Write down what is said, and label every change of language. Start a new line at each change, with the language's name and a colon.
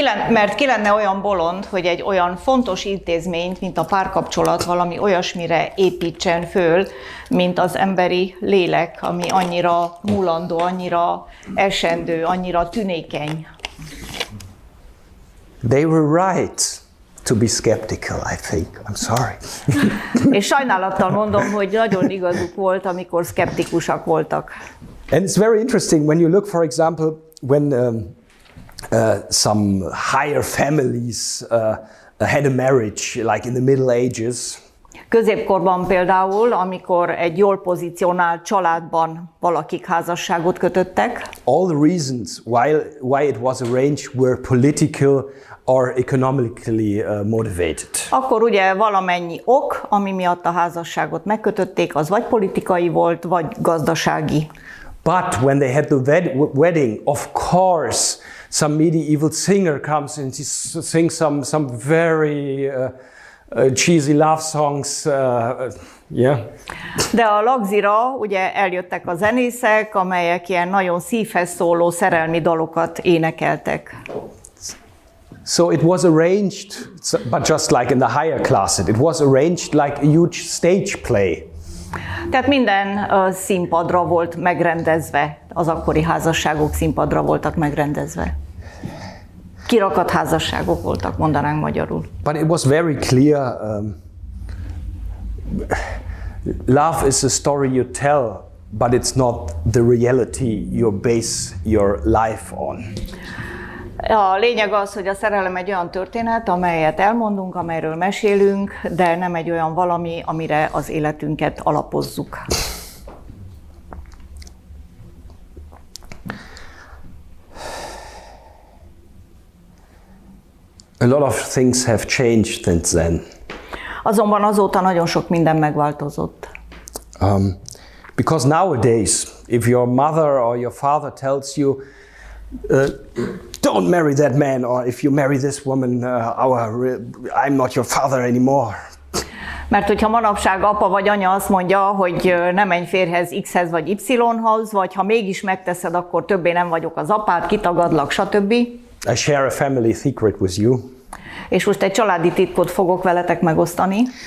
Hungarian: Mert ki lenne olyan bolond, hogy egy olyan fontos intézményt, mint a párkapcsolat, valami olyasmire építsen föl, mint az emberi lélek, ami annyira mulandó, annyira esendő, annyira tünékeny.
English: They were right to be skeptical, I think. I'm sorry.
Hungarian: És sajnálattal mondom, hogy nagyon igazuk volt, amikor szkeptikusak voltak.
English: And it's very interesting when you look, for example, when some higher families had a marriage, like in the Middle Ages.
Hungarian: Középkorban például, amikor egy jól pozícionált családban valakik házasságot kötöttek.
English: All the reasons why it was arranged were political or economically motivated.
Hungarian: Akkor ugye valamennyi ok, ami miatt a házasságot megkötötték, az vagy politikai volt, vagy gazdasági.
English: But when they had the wedding, of course, some medieval singer comes and he sings some very cheesy love songs, yeah.
Hungarian: De a lagzira ugye eljöttek a zenészek, amelyek ilyen nagyon szívhez szóló szerelmi dalokat énekeltek.
English: So it was arranged, but just like in the higher classes, it was arranged like a huge stage play.
Hungarian: Tehát minden színpadra volt megrendezve, az akkori házasságok színpadra voltak megrendezve. Kirakat házasságok voltak, mondanánk magyarul.
English: But it was very clear, love is a story you tell, but it's not the reality you base your life on.
Hungarian: A lényeg az, hogy a szerelem egy olyan történet, amelyet elmondunk, amelyről mesélünk, de nem egy olyan valami, amire az életünket alapozzuk.
English: A lot of things have changed since then.
Hungarian: Azonban azóta nagyon sok minden megváltozott.
English: Because nowadays, if your mother or your father tells you, don't marry that man, or if you marry this woman, I'm not your father anymore.
Hungarian: Mert hogyha manapság apa vagy anya azt mondja, hogy ne menj férjhez X-hez vagy Y-hoz, vagy ha mégis megteszed, akkor többé nem vagyok az apád, kitagadlak, stb.
English: I share a family secret with you.
Hungarian: És most egy családi titkot fogok veletek megosztani.